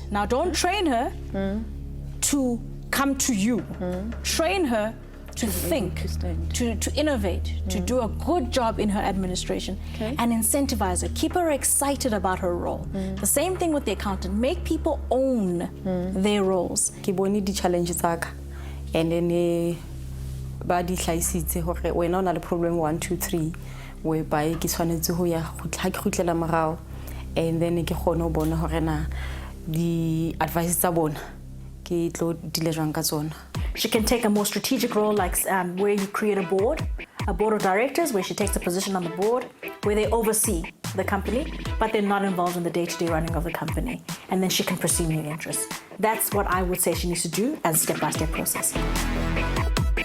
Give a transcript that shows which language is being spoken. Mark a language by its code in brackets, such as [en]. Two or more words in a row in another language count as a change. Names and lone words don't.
[en] Now don't train her to come to you. Train her to think, to innovate, to do a good job in her administration, and incentivize her. Keep her excited about her role. The same thing with the accountant. Make people own their roles. [st] Ke bone di challenges tsaka, [en] and then [st] ba di hlaisitse hore wena o na le problem 1 2 3 whereby ke tshwanetse ho ya ha ke khutlela morao, [en] and then [st] ke kgone ho bona hore na di advice tsa bona ke tlo dile jwang ka tsona. [en] She can take a more strategic role, like where you create a board of directors, where she takes a position on the board, where they oversee the company, but they're not involved in the day-to-day running of the company. And then she can pursue new interests. That's what I would say she needs to do as a step-by-step process.